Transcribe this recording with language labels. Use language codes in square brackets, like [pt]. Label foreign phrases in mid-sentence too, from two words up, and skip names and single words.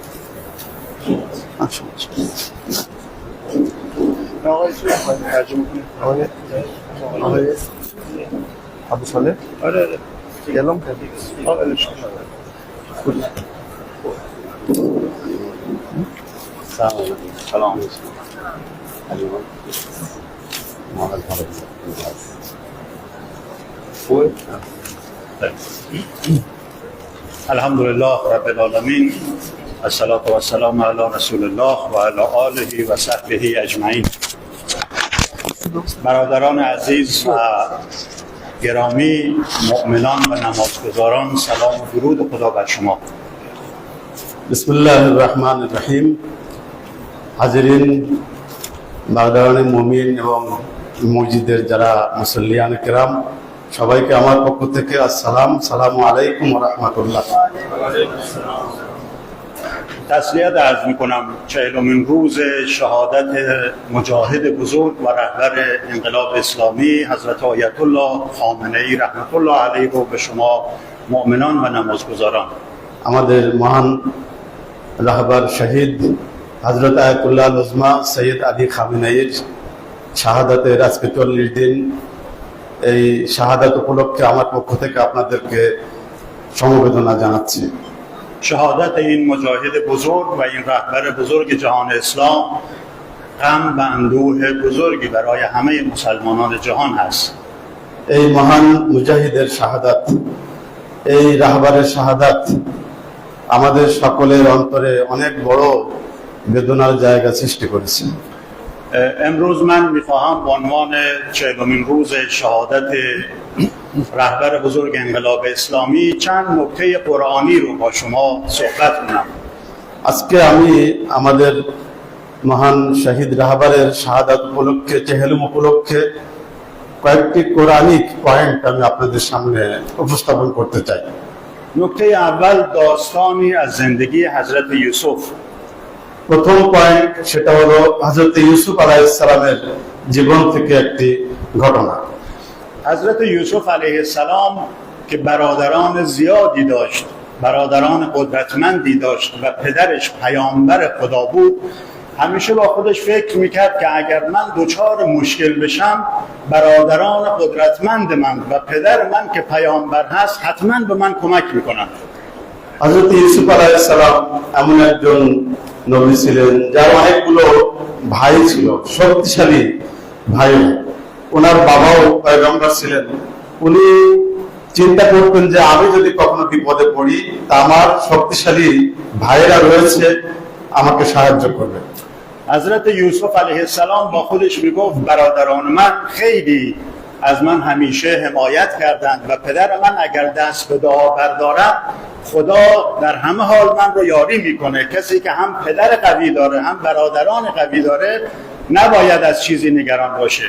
[fa] آقای ابو صالح گلم سلام. [ar] الحمد لله رب العالمين، الصلاة والسلام على رسول الله [fa] و علی آله و صحبه اجمعین. برادران عزیز و گرامی، مؤمنان و نمازگزاران، سلام و درود خدا بر شما. [ar] بسم الله الرحمن الرحیم. [bn] হাজিরিন, বাগদারান মুমিন এবং মসজিদের যারা মুসল্লিয়ান কেরাম, সবাইকে আমার পক্ষ থেকে [ar] السلام عليكم ورحمة الله. [fa] تسلیت عرض میکنم 40مین روز شهادت مجاهد بزرگ و رهبر انقلاب اسلامی حضرت آیت الله خامنه ای [ar] رحمت الله علیه [fa] رو به شما مؤمنان و نمازگزاران. [bn] আমাদের মহান রাহবার শহীদ হযরত আয়াতুল্লাহ উজমা সৈয়দ আলী খামেনেয়ির শাহাদাতের আজকে 40 দিন। এই শাহাদাত উপলক্ষে আমার পক্ষ থেকে আপনাদেরকে সমবেদনা জানাচ্ছি। [fa] شهادت این مجاهد بزرگ و این رهبر بزرگ جهان اسلام غم و اندوه بزرگی برای همه مسلمانان جهان هست. [bn] এই মহান মুজাহিদের শাহাদাত, এই রাহবারের শাহাদাত আমাদের সকলের অন্তরে অনেক বড় বেদনার জায়গা সৃষ্টি করেছে। [fa] امروز من میخواهم به عنوان 40مین روز شهادت رهبر بزرگ انقلاب اسلامی چند نکته قرآنی رو با شما صحبت کنم. [bn] আজকে আমি আমাদের মহান শহীদ রাহবারের শাহাদাত উপলক্ষে, চেহেলুম উপলক্ষে কয়েকটি কোরআনিক পয়েন্ট আমি আপনাদের সামনে উপস্থাপন করতে চাই। [fa] نکته اول داستانی از زندگی حضرت یوسف. [bn] প্রথম পয়েন্ট সেটা হলো হযরত ইউসুফ [ar] عليه السلام [bn] জীবন থেকে একটি ঘটনা। [fa] حضرت یوسف [ar] علیه السلام [fa] که برادران زیادی داشت، برادران قدرتمندی داشت و پدرش پیامبر خدا بود، همیشه با خودش فکر میکرد که اگر من دچار مشکل بشم، برادران قدرتمند من و پدر من که پیامبر هست حتما به من کمک میکنن. [bn] হযরত ইউসুফ [ar] عليه السلام [bn] এমন একজন নবী ছিলেন যার অনেকগুলো ভাই ছিল, শক্তিশালী ভাই। ওনার বাবাও পয়গম্বর ছিলেন। উনি চিন্তা করতেন যে আমি যদি কখনো বিপদে পড়ি তা আমার শক্তিশালী ভাইয়েরা রয়েছে, আমাকে সাহায্য করবে। [fa] حضرت یوسف [ar] علیه السلام [fa] با خودش میگفت برادران من خیلی از من همیشه حمایت کردند و پدر من اگر دست به دعا بردارد خدا در همه حال من رو یاری میکنه. کسی که هم پدر قوی داره هم برادران قوی داره نباید از چیزی نگران باشه.